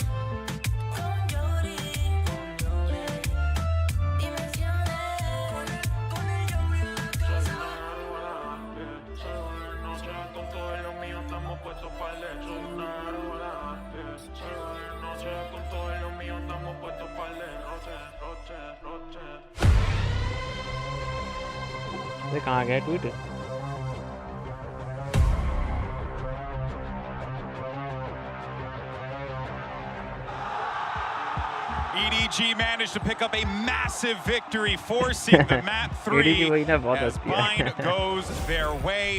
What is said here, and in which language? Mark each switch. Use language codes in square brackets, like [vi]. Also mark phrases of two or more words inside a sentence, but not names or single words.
[es] Con Yori, dimensiones, con el Yori en la casa. Salgo de noche con todo lo mío, estamos puestos para leer. Soy una gárgola. Salgo de noche con todo lo mío, estamos puestos para el roche, roche, roche. [hi] ये कहाँ गया ट्वीट? [en] EDG managed to pick up a massive victory, forcing the map 3 as Bind goes their way.